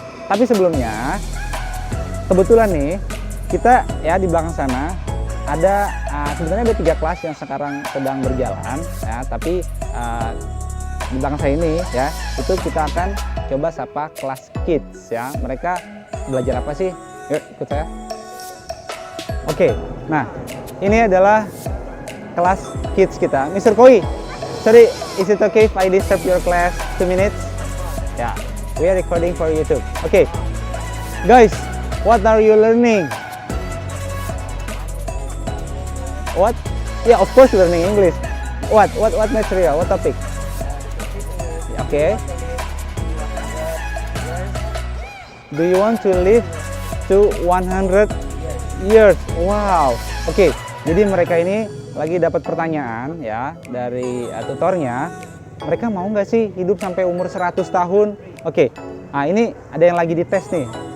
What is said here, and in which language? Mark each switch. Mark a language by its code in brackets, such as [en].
[id] Tapi sebelumnya, kebetulan nih kita ya di belakang sana ada sebenarnya ada 3 kelas yang sekarang sedang berjalan ya, tapi di belakang saya ini ya itu kita akan coba sapa kelas kids ya. Mereka belajar apa sih? Yuk ikut saya. Oke, nah ini adalah kelas kids kita. [en] Mr. Koi, sorry, is it okay if I disturb your class 2 minutes? Ya, we are recording for YouTube. Oke, guys, what are you learning? What? Yeah, of course learning English. What material? What topic? Okay. Do you want to live to 100 years? Wow. Oke. [id] Jadi mereka ini lagi dapat pertanyaan ya dari tutornya. Mereka mau nggak sih hidup sampai umur 100 tahun? Oke. Nah, ini ada yang lagi dites nih.